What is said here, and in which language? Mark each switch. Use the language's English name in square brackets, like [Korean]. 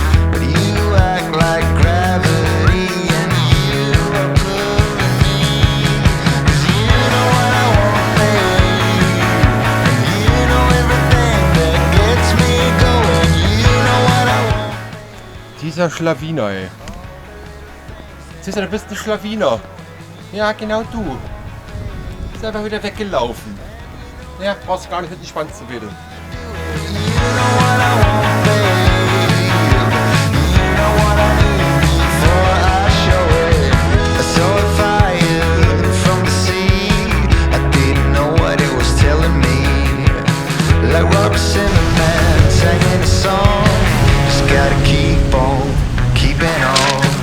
[English] But you act like gravity, and you are pulling me. 'Cause you know what I want, babe. And you know everything that gets me going. You know what I want. [German] Dieser Schlawiner, ey. Cäsar, du bist ein Schlawiner. Ja, genau du. Bist einfach wieder weggelaufen. Ja, brauchst gar nicht mit dem Schwanz zu wedeln. [English] You know what I want, babe. You know what I need before I show it. I saw it fire from the sea. I didn't know what it was telling me. Like Robert Zimmerman singing a song. Just gotta keep on keeping on.